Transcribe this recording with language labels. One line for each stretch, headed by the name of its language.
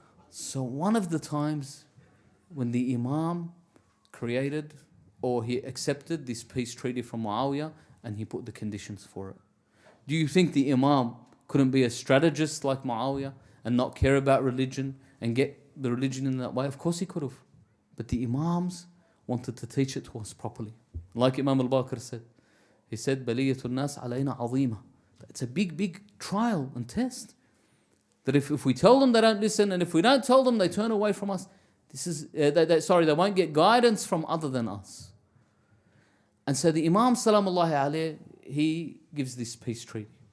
English: So one of the times when the Imam created or he accepted this peace treaty from Muawiyah and he put the conditions for it. Do you think the Imam couldn't be a strategist like Muawiyah and not care about religion and get the religion in that way? Of course he could have. But the Imams wanted to teach it to us properly. Like Imam al-Baqir said. He said,
Arabic: بَلِيَّةُ النَّاسِ عَلَيْنَا عَظِيمًا.
English: It's a big trial and test. That if we tell them they don't listen, and if we don't tell them they turn away from us, they won't get guidance from other than us. And so the Imam, salamullahi alayhi, he gives this peace treaty.